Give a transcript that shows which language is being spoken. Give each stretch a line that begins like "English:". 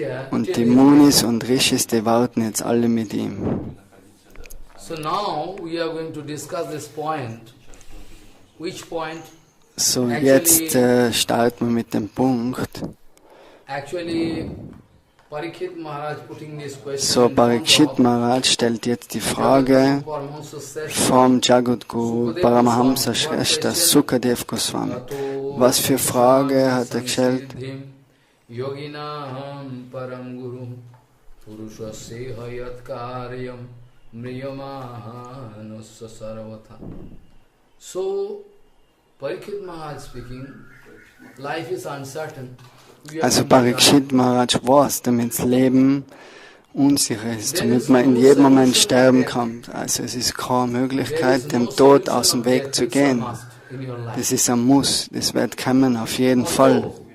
German: Und die Munis und Rishis, die warten jetzt alle mit ihm.
English: So now we are going to discuss this point. Which point?
German: So, jetzt starten wir mit dem Punkt.
English: Actually, Pariksit Maharaj putting this question.
German: So, Pariksit Maharaja stellt jetzt die Frage vom Jagadguru Paramahamsa Shrestha Sukadev Gosvami. Was für Frage hat er gestellt?
Sanskrit: Yoginaham param guru purushasya hayat karyam mriyamahanusya sarvata.
English: So, Pariksit Maharaj speaking, life is uncertain.
German: Also Pariksit Maharaj weiß, damit das Leben unsicher ist, damit man in jedem Moment sterben kann. Also es ist keine Möglichkeit, dem Tod aus dem Weg zu gehen. Das ist ein Muss, das wird kommen auf jeden Fall.